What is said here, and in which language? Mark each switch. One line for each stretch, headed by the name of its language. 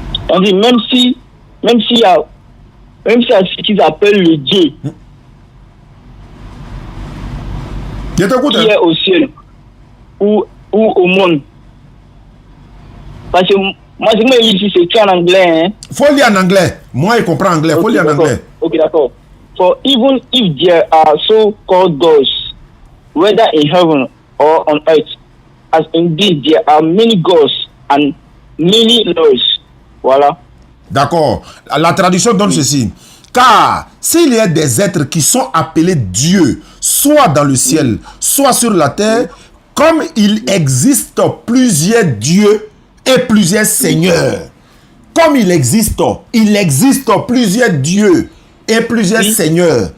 French: On dit même si y a ce qu'ils appellent le Dieu. Je t'écoute. Qui est au ciel ou au monde. Parce que moi, je me dis c'est écrit en anglais. Hein. Faut lire en anglais. Moi, je comprends anglais. Faut lire en anglais. Ok, d'accord.
English: For even if there are so-called gods, whether in heaven or on earth, as indeed there are many gods and many lords.
French: Voilà. D'accord. La traduction donne ceci. Car s'il y a des êtres qui sont appelés Dieu, soit dans le ciel, soit sur la terre, comme il existe plusieurs dieux et plusieurs seigneurs. Comme il existe plusieurs dieux et plusieurs seigneurs.